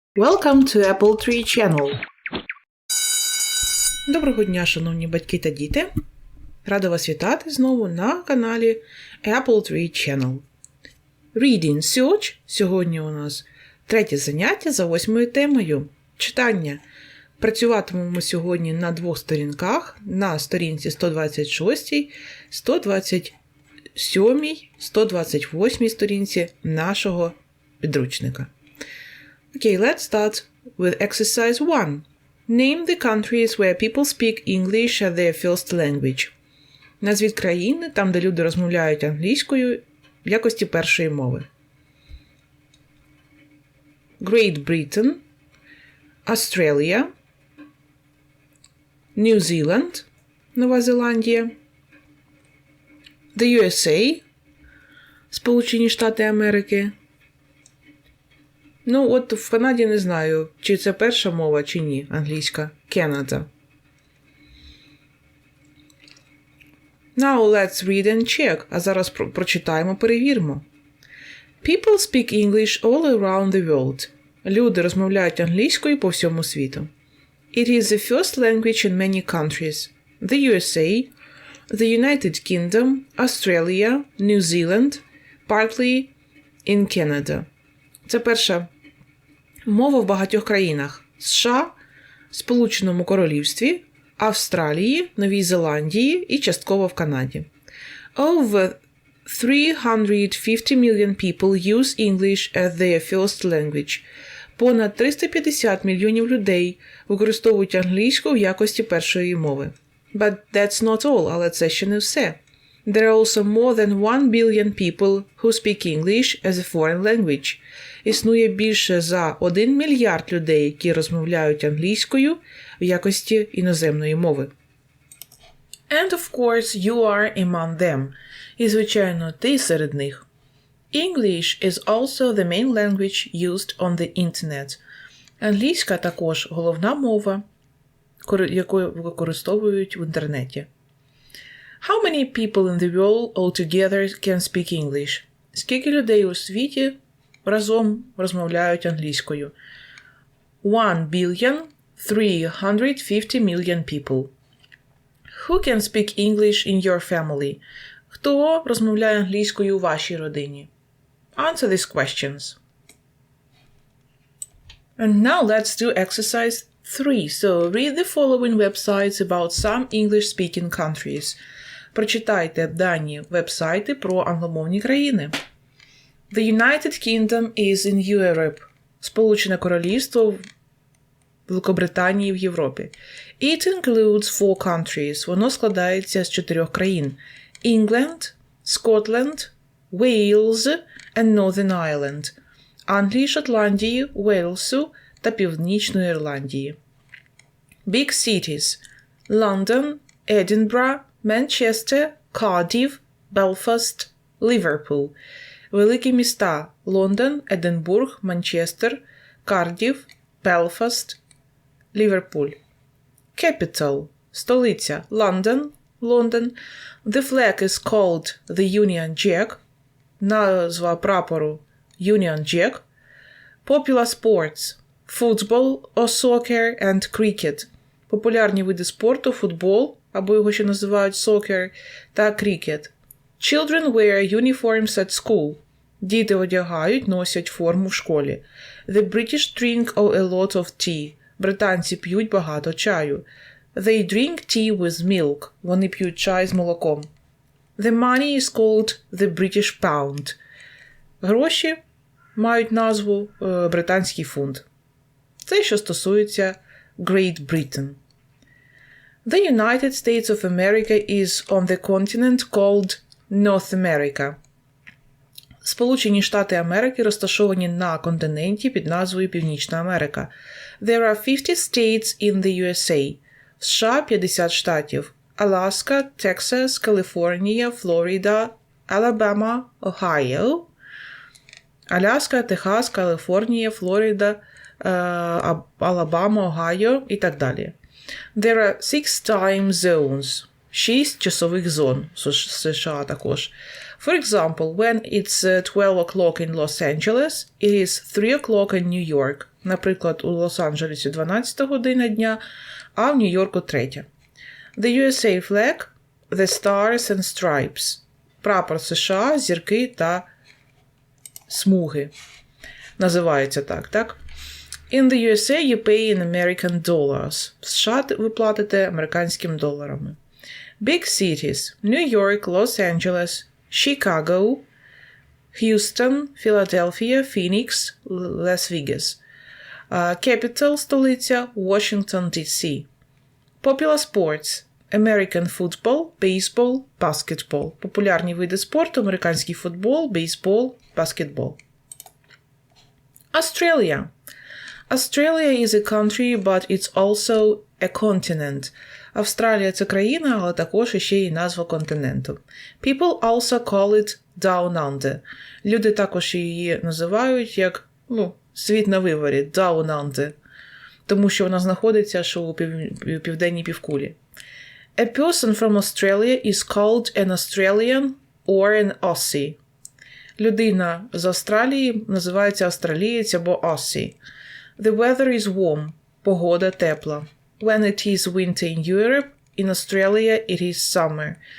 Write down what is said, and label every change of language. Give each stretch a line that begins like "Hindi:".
English: Welcome to appletree channel.
Ukrainian: Доброго дня, шановні батьки та діти. Рада вас вітати знову на каналі appletree channel.
English: Reading Search.
Ukrainian: Сьогодні у нас третє заняття за 8 темою. Читання. Працюватимемо сьогодні на двох сторінках. На сторінці 126, 127, 128 сторінці нашого підручника.
English: Okay, let's start with exercise 1. Name the countries where people speak English as their first language.
Ukrainian: Назвіть країни, там, де люди розмовляють англійською в якості першої мови.
English: Great Britain, Australia, New Zealand, Нова Зеландія, the USA, Сполучені Штати Америки.
Ukrainian: Ну, от в Канаді не знаю, чи це перша мова, чи ні, англійська.
English: Canada. Now let's read and check.
Ukrainian: А зараз прочитаємо, перевіримо.
English: People speak English all around the world.
Ukrainian: Люди розмовляють англійською по всьому світу.
English: It is the first language in many countries. The USA, the United Kingdom, Australia, New Zealand, partly in Canada.
Ukrainian: Це перша мова в багатьох країнах. США, Сполученому Королівстві, Австралії, Новій Зеландії і частково в Канаді.
English: Over 350 million people use English as their first language.
Ukrainian: Понад 350 мільйонів людей використовують англійську в якості першої мови.
English: But that's not all,
Ukrainian: але це ще не все.
English: There are also more than 1 billion people who speak English as a foreign language.
Ukrainian: Існує більше за 1 мільярд людей, які розмовляють англійською в якості іноземної мови.
English: And of course you are among them.
Ukrainian: І, звичайно, ти серед них.
English: English is also the main language used on the internet.
Ukrainian: Англійська також головна мова, яку використовують в інтернеті.
English: How many people in the world altogether can speak English?
Ukrainian: Скільки людей у світі разом розмовляють англійською?
English: 1 billion 350 million people. Who can speak English in your family?
Ukrainian: Хто розмовляє англійською у вашій родині?
English: Answer these questions. And now let's do exercise 3. So read the following websites about some English-speaking countries.
Ukrainian: Прочитайте дані веб-сайти про англомовні країни.
English: The United Kingdom is in Europe.
Ukrainian: Сполучене Королівство в Великобританії в Європі.
English: It includes 4 countries.
Ukrainian: Воно складається з 4 країн.
English: England, Scotland, Wales and Northern Ireland.
Ukrainian: Англії, Шотландії, Уельсу та Північної Ірландії.
English: Big cities.
Ukrainian: London, Edinburgh, Манчестер, Кардіф, Белфаст, Ліверпуль. Великі міста – Лондон, Единбург, Манчестер, Кардіф, Белфаст, Ліверпуль. Capital – столиця – Лондон, Лондон.
English: The flag is called the Union Jack.
Ukrainian: Назва прапору
English: – Union Jack. Popular sports – football or soccer and cricket.
Ukrainian: Популярні види спорту – футбол, або його ще називають soccer, та крикет.
English: Children wear uniforms at school.
Ukrainian: Діти одягають, носять форму в школі.
English: The British drink a lot of tea.
Ukrainian: Британці п'ють багато чаю.
English: They drink tea with milk.
Ukrainian: Вони п'ють чай з молоком.
English: The money is called the British pound.
Ukrainian: Гроші мають назву британський фунт. Це що стосується Great Britain.
English: The United States of America is on the continent called North America.
Ukrainian: Сполучені Штати Америки розташовані на континенті під назвою Північна Америка.
English: There are 50 states in the USA.
Ukrainian: В США 50 штатів. Аляска, Тексас, Каліфорнія, Флорида, Алабама, Огайо. Аляска, Техас, Каліфорнія, Флорида, Алабама, Огайо і так далі.
English: There are 6 time zones.
Ukrainian: 6 часових зон в США також.
English: For example, when it's 12 o'clock in Los Angeles, it is 3 o'clock in New York.
Ukrainian: Наприклад, у Лос-Анджелесі 12 година дня, а в Нью-Йорку 3.
English: The USA flag, the stars and stripes.
Ukrainian: Прапор США, зірки та смуги. Називається так?
English: In the USA you pay in American dollars.
Ukrainian: В США ви платите американськими доларами.
English: Big cities – New York, Los Angeles, Chicago, Houston, Philadelphia, Phoenix, Las Vegas. Capital – столиця – Washington, D.C. Popular sports – American football, baseball, basketball.
Ukrainian: Популярні види спорту – американський футбол, бейсбол, баскетбол.
English: Australia. Australia is a country, but it's also a continent.
Ukrainian: Австралія – це країна, але також ще й назва континенту.
English: People also call it Down Under.
Ukrainian: Люди також її називають як, світ на виворі, Down Under. Тому що вона знаходиться у південній півкулі.
English: A person from Australia is called an Australian or an Aussie.
Ukrainian: Людина з Австралії називається австралієць або Aussie.
English: The weather is warm.
Ukrainian: Погода тепла.
English: When it is winter in Europe, in Australia it is summer.